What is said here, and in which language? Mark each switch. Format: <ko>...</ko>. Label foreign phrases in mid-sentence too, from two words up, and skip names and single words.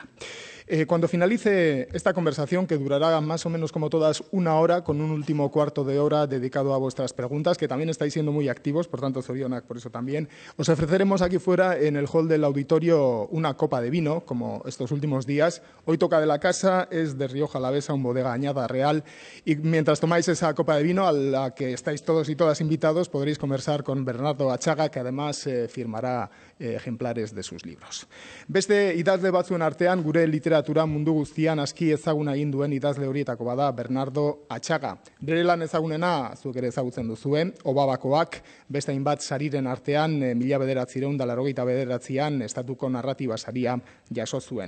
<es>Cuando finalice esta conversación, que durará más o menos como todas una hora, con un último cuarto de hora dedicado a vuestras preguntas, que también estáis siendo muy activos, por tanto, zorionak por eso también, os ofreceremos aquí fuera, en el hall del auditorio, una copa de vino, como estos últimos días. Hoy toca de la casa, es de Rioja Alavesa, un Bodega Añada Real, y mientras tomáis esa copa de vino, a la que estáis todos y todas invitados, podréis conversar con Bernardo Achaga, que además firmará ejemplares de sus libros.</es> <eu>Beste idazle batzuen artean, gure literatura mundu guztian aski ezaguna egin duen idazle horietako bada Bernardo Achaga. Bere lan ezagunena, zuek ere ezagutzen duzuen, Obabakoak, beste hainbat sariren artean, 1989an estatuko narratiba saria jaso zuen.</eu>